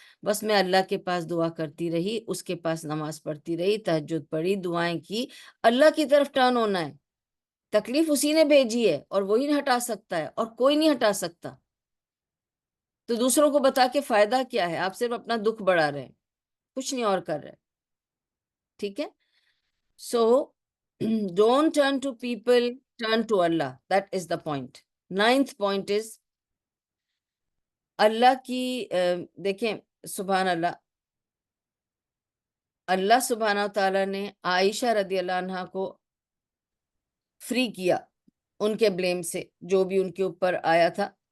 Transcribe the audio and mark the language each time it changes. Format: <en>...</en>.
<ur>بس میں اللہ کے پاس دعا کرتی رہی, اس کے پاس نماز پڑھتی رہی, تہجد پڑھی, دعائیں کی, اللہ کی طرف ٹرن ہونا ہے. تکلیف اسی نے بھیجی ہے اور وہی ہٹا سکتا ہے اور کوئی نہیں ہٹا سکتا. تو دوسروں کو بتا کے فائدہ کیا ہے, آپ صرف اپنا دکھ بڑھا رہے ہیں, کچھ نہیں اور کر رہے. ٹھیک ہے,</ur> <en>so don't turn to people, turn to Allah. That is the point. 9th point is</en> <ur>اللہ کی دیکھیں, سبحان اللہ, اللہ سبحانہ تعالیٰ نے عائشہ رضی اللہ عنہا کو فری کیا ان کے بلیم سے, جو بھی ان کے اوپر آیا تھا.</ur>